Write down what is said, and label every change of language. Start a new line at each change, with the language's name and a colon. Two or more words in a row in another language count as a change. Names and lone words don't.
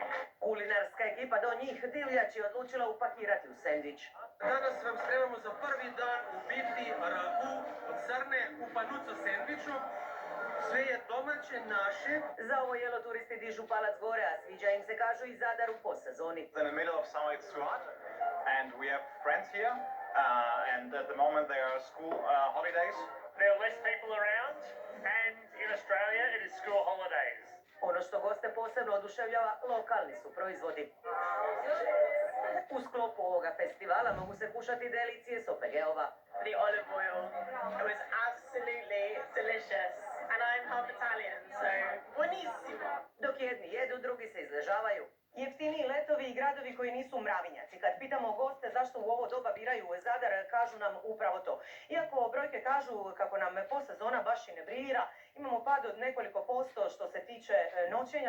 Croatian: Kulinarska ekipa do njih divljač je odlučila upakirati u sendvič. Danas vam spremamo za prvi dan u biti ragu od srne u panuco sendviču. Sve je domaće, naše. Za ovo jelo turisti dižu palac gore, a sviđa im se, kažu, i Zadar u posezoni.
English: In the middle of summer it's too hot and we have friends here and at the moment there are school holidays. There are less people around and in Australia it is school holidays.
Croatian: Ono što goste posebno oduševljava, lokalni su proizvodi. U sklopu ovoga festivala mogu se kušati delicije s OPG-ova.
English: The olive oil, it was absolutely delicious. And I'm half Italian, so buonissimo.
Croatian: Dok jedni jedu, drugi se izležavaju. Jeftiniji letovi i gradovi koji nisu mravinjaci. Kad pitamo goste zašto u ovo doba biraju Zadar, kažu nam upravo to. Iako brojke kažu kako nam posezona baš i ne briljira, imamo pad od nekoliko posto što se tiče noćenja.